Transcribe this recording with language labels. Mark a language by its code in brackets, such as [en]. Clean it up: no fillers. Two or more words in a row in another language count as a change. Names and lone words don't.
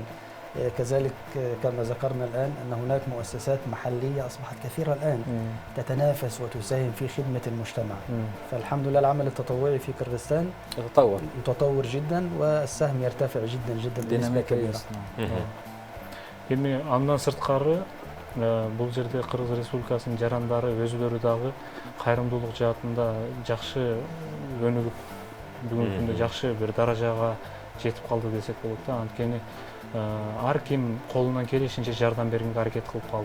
[ar] كذلك كما ذكرنا الآن أن هناك مؤسسات محلية أصبحت كثيرة الآن تتنافس وتساهم في خدمة المجتمع. فالحمد لله العمل التطوعي في كردستان متطور جدا والسهم يرتفع جدا جدا بنسبة كبيرة. [ky] Эми андан сырткары бул жерде Кыргыз Республикасынын жарандары өзүлөрү дагы кайрымдуулук жаатында жакшы өнүгүп, бүгүнкү күндө жакшы бир даражага жетип калды десек болот да. Анткени ар ким колунан келишинче жардам бергенге аракет кылып калды.